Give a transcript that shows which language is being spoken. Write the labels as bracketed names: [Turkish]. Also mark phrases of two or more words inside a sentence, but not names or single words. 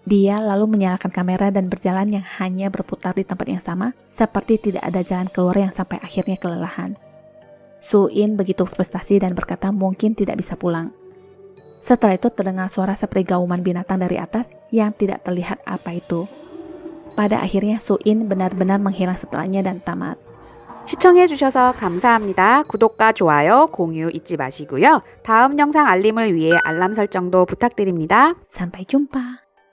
[Indonesian] Dia lalu menyalakan kamera dan berjalan yang hanya berputar di tempat yang sama, seperti tidak ada jalan keluar yang sampai akhirnya kelelahan. Soo-in begitu frustasi dan berkata mungkin tidak bisa pulang. Setelah itu terdengar suara seperti gauman binatang dari atas yang tidak terlihat apa itu. Pada akhirnya Soo-in benar-benar menghilang setelahnya dan tamat. [Korean] 시청해주셔서 감사합니다. 구독과 좋아요, 공유 잊지 마시고요. 다음 영상 알림을 위해 알람 설정도 부탁드립니다. [Indonesian] Sampai jumpa.